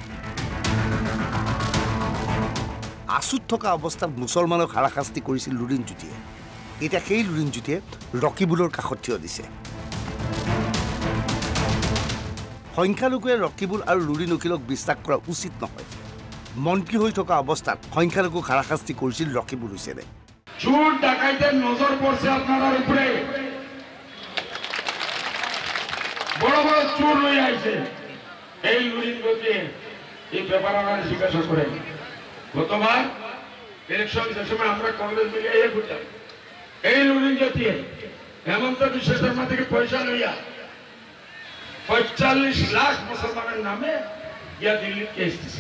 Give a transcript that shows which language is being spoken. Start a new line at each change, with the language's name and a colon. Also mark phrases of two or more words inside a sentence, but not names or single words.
Assamese: আছুত থকা অৱস্থাত মুছলমানক হাৰাশাস্তি কৰিছিল লুৰিণজ্যোতিয়ে। এতিয়া সেই লুৰিণজ্যোতিয়ে ৰকিবুলৰ কাষত থিয় দিছে। সংখ্যালঘুৱে ৰকিবুল আৰু লুৰিণ অখিলক বিশ্বাস কৰা উচিত নহয়। মন্ত্ৰী হৈ থকা অৱস্থাত সংখ্যালঘুক হাৰাশাস্তি কৰিছিল ৰকিবুল হুছেইনে।
Bangla: চোর ডাকাইতের নজর পড়ছে আপনার উপরে, বড় বড় চোর লই আইছে। এই লুরিন গতিয়ে এই ব্যাপার আমার জিজ্ঞাসা করেন। গতবার ইলেকশন সময় আমরা কংগ্রেস মিলিয়ে বুঝলাম, এই লুরিন গতিয়ে হেমন্ত বিশ্ব শর্মা থেকে পয়সা লইয়া ৪৫ লাখ মুসলমানের নামে গিয়া দিল্লি কেস দিছে।